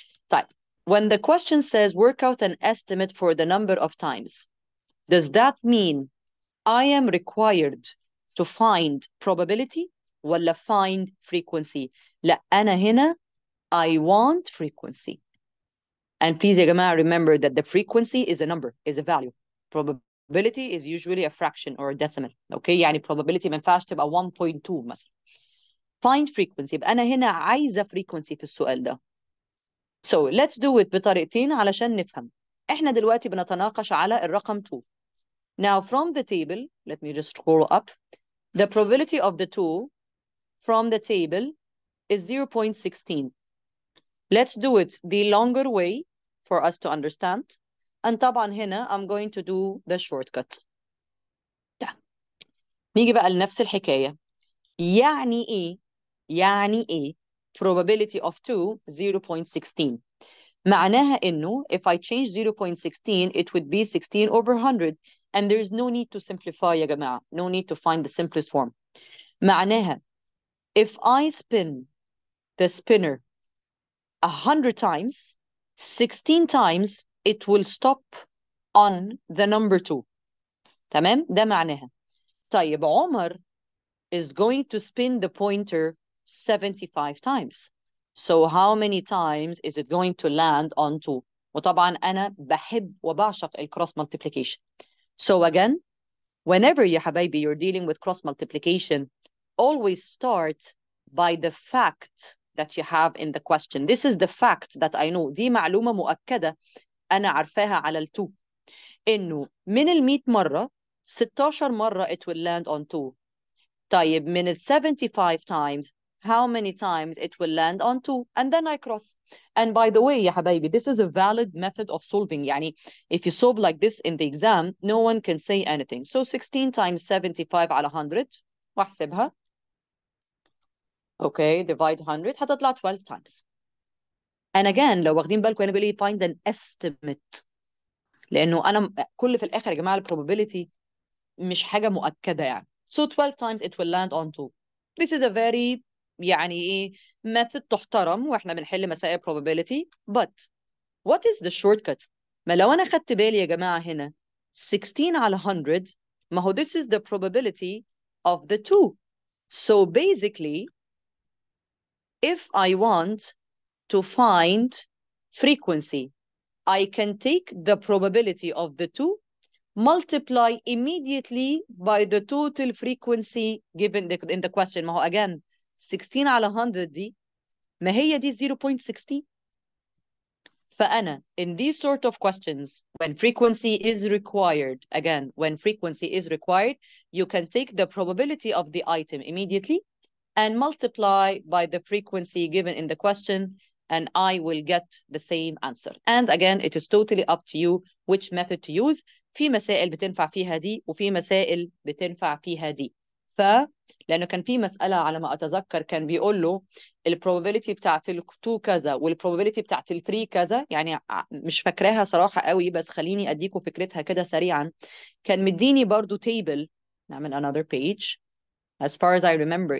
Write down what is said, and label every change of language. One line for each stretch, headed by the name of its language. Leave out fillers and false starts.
Arabic: طيب,
English: when the question says work out an estimate for the number of times, does that mean I am required to find probability
Arabic: ولا
English: find frequency?
Arabic: لا, أنا هنا
English: I want frequency. And please
Arabic: يا جماعة,
English: remember that the frequency is a number, is a value. Probability is usually a fraction or a decimal.
Arabic: Okay, يعني probability ما ينفعش تبقى 1.2 مثلا.
English: Find frequency.
Arabic: يبقى أنا هنا عايزة frequency في السؤال ده.
English: So let's do it
Arabic: بطريقتين علشان نفهم. إحنا دلوقتي بنتناقش على الرقم 2.
English: Now from the table, let me just scroll up. The probability of the 2 from the table is 0.16. Let's do it the longer way for us to understand. And
Arabic: طبعا هنا
English: I'm going to do the shortcut.
Arabic: نيجي بقى لنفس الحكاية. يعني ايه
English: probability of 2 0.16؟
Arabic: معناها انه
English: if I change 0.16 it would be 16 over 100 and there's no need to simplify
Arabic: يا جماعة,
English: no need to find the simplest form.
Arabic: معناها
English: if I spin the spinner 100 times, 16 times it will stop on the number 2.
Arabic: تمام؟ ده معناها. طيب
English: عمر is going to spin the pointer 75 times. So how many times is it going to land on 2?
Arabic: وطبعا أنا بحب وبعشق الكروس multiplication.
English: So again, whenever
Arabic: يا حبايبي
English: you're dealing with cross multiplication, always start by the fact that you have in the question. This is the fact that I know.
Arabic: دي معلومة مؤكدة أنا عارفاها على ال2. إنه من ال100 مرة 16 مرة
English: it will land on 2.
Arabic: طيب من ال
English: 75 times how many times it will land on 2 and then I cross. And by the way
Arabic: يا حبايبي,
English: this is a valid method of solving.
Arabic: يعني
English: if you solve like this in the exam no one can say anything. So 16 times 75
Arabic: على 100 واحسبها.
English: Okay, divide 100
Arabic: هتطلع
English: 12 times.
Arabic: And again لو واخدين بالكم انا بقول لي
English: find an estimate,
Arabic: لانه انا كل في الاخر يا جماعه البروبابيلتي مش حاجه مؤكده يعني.
English: So 12 times it will land on 2. This is a very
Arabic: يعني ايه
English: method
Arabic: تحترم واحنا بنحل مسائل
English: probability. But what is the shortcut؟
Arabic: ما لو انا خدت بالي يا جماعه هنا 16 على 100, ما هو
English: this is the probability of the 2. So basically if I want to find frequency, I can take the probability of the 2, multiply immediately by the total frequency given in the question.
Arabic: ما هو again 16 على 100 دي ما هي دي 0.16. فأنا
English: in these sort of questions when frequency is required, again when frequency is required, you can take the probability of the item immediately and multiply by the frequency given in the question, and I will get the same answer. And again, it is totally up to you which method to use.
Arabic: في مسائل بتنفع فيها دي وفي مسائل بتنفع فيها دي. لأنه كان في مسألة على ما أتذكر كان بيقول له البروبابيلتي بتاعت ال2 كذا والبروبابيلتي بتاعت ال3 كذا، يعني مش فاكراها صراحة قوي بس خليني أديكم فكرتها كده سريعا. كان مديني برضو table، نعمل
English: another page as far as I remember.